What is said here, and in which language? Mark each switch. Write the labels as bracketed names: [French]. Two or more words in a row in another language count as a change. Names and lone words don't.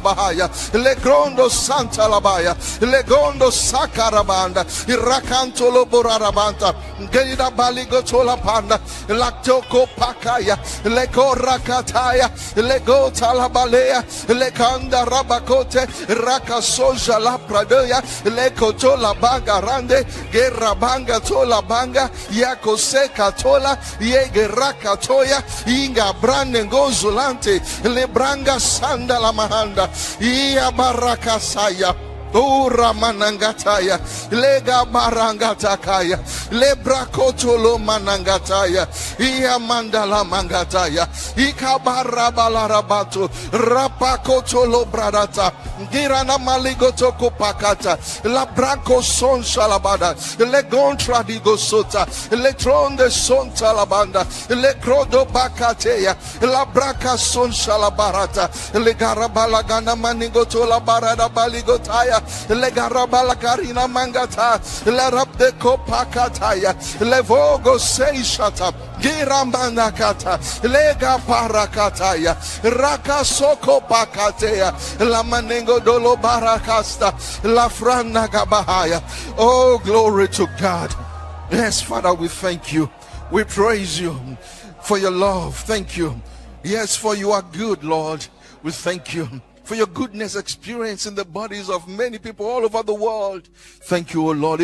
[English] Bahaya, Legrondo Santa Labaya, Legondo Sakarabanda, Rakanto Loborarabanta, Gerida Baligoto La Panda, Lactoko Pakaya, Lego Rakataya, Lego Talabalea, Lekanda Rabakote, Rakasoja La Pradeya, Lekoto La Banga Rande, Gerabanga Tola Banga, Yakose Katola, Yegeraka Toya, Inga Brande Gozulante, Lebranga Sanda La Mahanda, Ia Baraka Saya. Ura manangataya, lega barangatakaya, lebrakotolo manangataya, iya mandala mangataya, ikabarabarabato, rapakotolo bradata, girana maligoto kopakata, la branco son shalabada, le gontra di gosota, le tronde son talabanda, le crodo bakateya, la braca son shalabarata, le garabalagana manigoto la barada baligotaya. Le garabala karina mangata, le rabde kopakataya, le vogo seishata, girambana kata, lega parakataya, raka soko pakatea, la manengo dolo barakasta, la frana gabahaya. Oh, glory to God. Yes, Father, we thank you. We praise you for your love. Thank you. Yes, for you are good, Lord. We thank you for your goodness experience in the bodies of many people all over the world. Thank you, O Lord.